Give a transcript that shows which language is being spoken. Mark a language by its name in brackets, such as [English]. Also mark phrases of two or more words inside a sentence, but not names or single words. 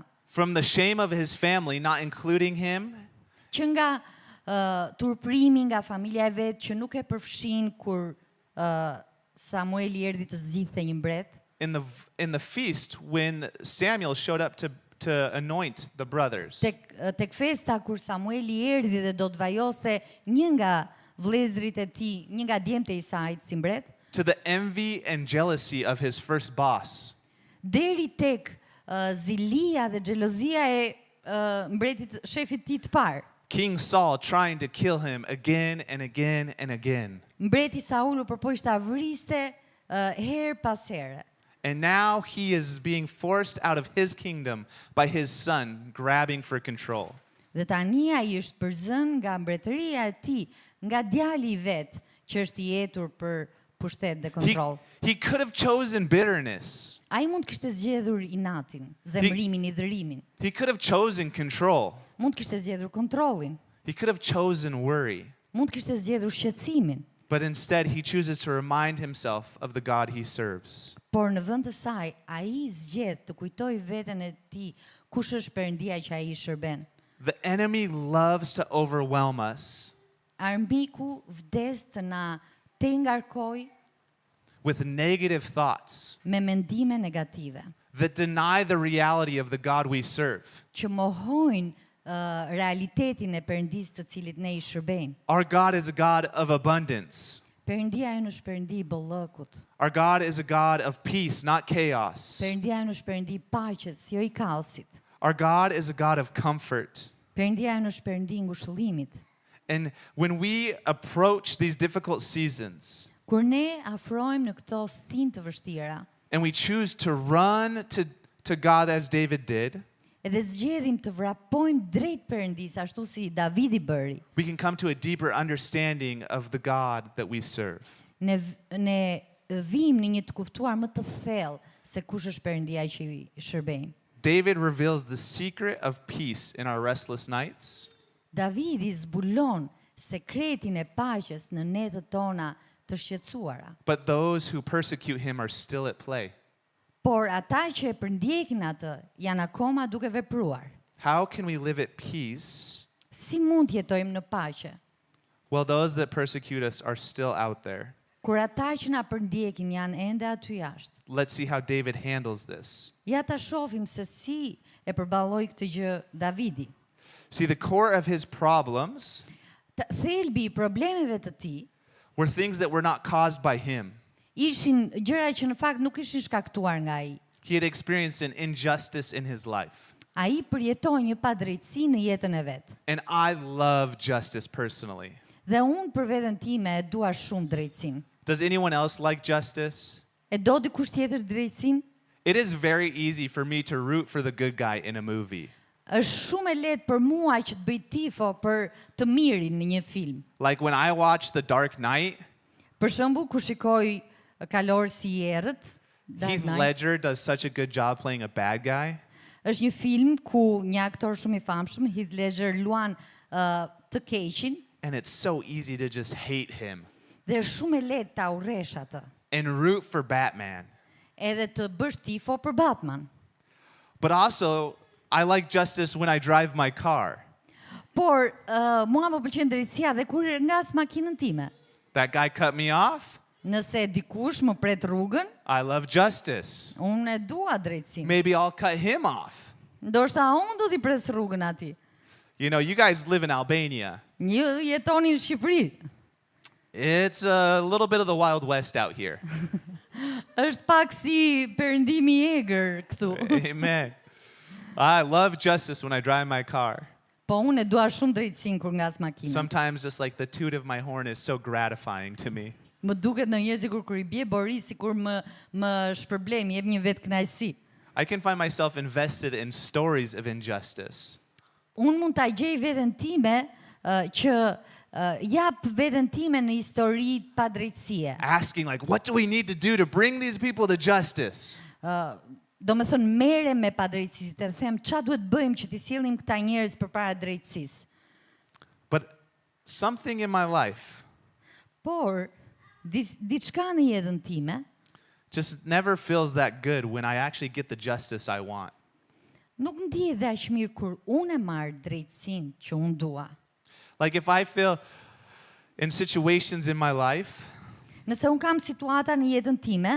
[English] From the shame of his family not including him, [Albanian] Që nga turprimi nga familja e vet që nuk e përfshin kur Samueli erdhi të zgjidhte një mbret. [English] in the feast when Samuel showed up to anoint the brothers. [Albanian] Tek festa kur Samueli erdhi dhe do të vajoste një nga vëllezërit e tij, një nga djemtë e Isait si mbret, [English] To the envy and jealousy of his first boss. [Albanian] deri tek zilia dhe xhelozia e mbretit shefit tij të parë. [English] King Saul trying to kill him again and again and again. [Albanian] Mbreti Saul u përpoq ta vriste her pas here. [English] And now he is being forced out of his kingdom by his son grabbing for control. [Albanian] Dhe tani ai është përzën nga mbretëria e tij, nga djali i vet që është i jetur për pushtet dhe [English] He, [Albanian] kontroll. [English] he could have chosen bitterness. [Albanian] Ai mund të kishte zgjedhur inatin, zemrimin, idhërimin. [English] He could have chosen control. [Albanian] Mund të kishte zgjedhur kontrollin. [English] He could have chosen worry. [Albanian] Mund të kishte zgjedhur shqetësimin. [English] But instead, he chooses to remind himself of the God he serves. [Albanian] Por në vend të saj, ai zgjedh të kujtojë veten e tij kush është Perëndia që ai i shërben. [English] The enemy loves to overwhelm us [Albanian] Armiku vdes të na te ngarkoj [English] with negative thoughts [Albanian] me mendime negative, [English] that deny the reality of the God we serve. [Albanian] që mohojnë realitetin e Perëndisë të cilit ne i shërbejmë. [English] Our God is a God of abundance. [Albanian] Perëndia jonë është Perëndi i bollëkut. [English] Our God is a God of peace, not chaos. [Albanian] Perëndia jonë është Perëndi i paqes, jo i kaosit. [English] Our God is a God of comfort. [Albanian] Perëndia jonë është Perëndi i ngushëllimit. [English] And when we approach these difficult seasons [Albanian] Kur ne afrohemi në këto stin të vështira, [English] and we choose to run to God as David did, [Albanian] edhe zgjedhim të vrapojmë drejt Perëndisë ashtu si Davidi bëri, [English] we can come to a deeper understanding of the God that we serve. [Albanian] ne vim në një të kuptuar më të thellë se kush është Perëndia që i shërbejmë. [English] David reveals the secret of peace in our restless nights. [Albanian] Davidi zbulon sekretin e paqes në netët tona të shqetësuara. [English] But those who persecute him are still at play. [Albanian] Por ata që e përndjekin atë janë akoma duke vepruar. [English] How can we live at peace [Albanian] Si mund të jetojmë në paqe? [English] while those that persecute us are still out there? [Albanian] Kur ata që na përndjekin janë ende aty jashtë. [English] Let's see how David handles this. [Albanian] Ja ta shohim se si e përballoi këtë gjë Davidi. [English] See, the core of his problems [Albanian] Thelbi i problemeve të tij [English] were things that were not caused by him. [Albanian] ishin gjëra që në fakt nuk ishin shkaktuar nga ai. [English] He had experienced an injustice in his life. [Albanian] Ai përjetoi një padrejtësi në jetën e vet. [English] And I love justice personally. [Albanian] Dhe unë për veten time e dua shumë drejtësinë. [English] Does anyone else like justice? [Albanian] E do dikush tjetër drejtësinë? [English] It is very easy for me to root for the good guy in a movie. [Albanian] Është shumë e lehtë për mua që të bëj tifo për të mirin në një film. [English] Like when I watch The Dark Knight, [Albanian] Për shembull, kur shikoj Kalor si i errët, [English] Dark Heath Knight, Ledger does such a good job playing a bad guy. [Albanian] është një film ku një aktor shumë i famshëm, Heath Ledger, luan të keqin [English] And it's so easy to just hate him [Albanian] dhe është shumë e lehtë ta urresh atë. [English] and root for Batman. [Albanian] Edhe të bësh tifo për Batman. [English] But also, I like justice when I drive my car. [Albanian] Por mua më pëlqen drejtësia dhe kur ngas makinën time. [English] That guy cut me off. [Albanian] Nëse dikush më pret rrugën, [English] I love justice. [Albanian] unë e dua drejtësinë. [English] Maybe I'll cut him off. [Albanian] Ndoshta unë do t'i pres rrugën atij. [English] You know, you guys live in Albania. [Albanian] Një jetoni në Shqipëri. [English] It's a little bit of the Wild West out here. [Albanian] Është pak si perëndimi i egër këtu. [English] Amen. I love justice when I drive my car. [Albanian] Po unë e dua shumë drejtësinë kur ngas makinën. [English] Sometimes just like the toot of my horn is so gratifying to me. [Albanian] Më duket ndonjëherë sikur kur I bie bori, sikur më shpërblen, më jep një vetë kënaqësi. [English] I can find myself invested in stories of injustice. [Albanian] Unë mund ta gjej veten time që jap veten time në histori pa drejtësie. [English] Asking like, what do we need to do to bring these people to justice? [Albanian] Do me thënë mere me padrejtësi, të them ç'a duhet bëjmë që t'i sjellim këta njerëz përpara drejtësisë. [English] But something in my life [Albanian] Por diçka në jetën time [English] just never feels that good when I actually get the justice I want. [Albanian] nuk ndihet aq mirë kur unë e marr drejtësinë që unë dua. [English] Like if I feel in situations in my life [Albanian] Nëse unë kam situata në jetën time